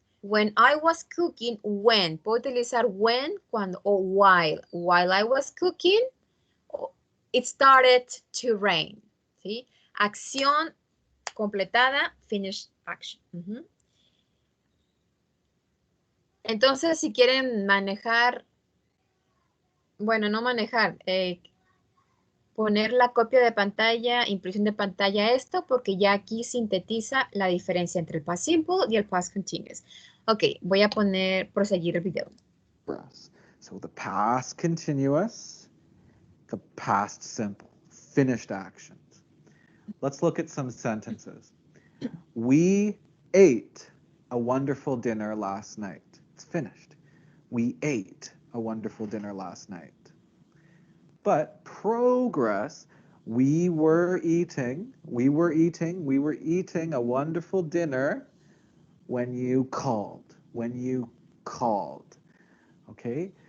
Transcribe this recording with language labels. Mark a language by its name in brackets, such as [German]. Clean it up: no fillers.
[English] When I was cooking, when. [Spanish] Puedo utilizar [English] when cuando, o while. While I was cooking, it started to rain. [Spanish] ¿Sí? Acción completada, [English] finished action. [Spanish] Entonces, si quieren manejar, bueno, no manejar, poner la copia de pantalla, impresión de pantalla esto, porque ya aquí sintetiza la diferencia entre el past simple y el past continuous. Ok, voy a proseguir el video. [English] So the past continuous, the past simple, finished actions. Let's look at some sentences. We ate a wonderful dinner last night. It's finished. We ate a wonderful dinner last night. But progress, we were eating a wonderful dinner when you called, okay?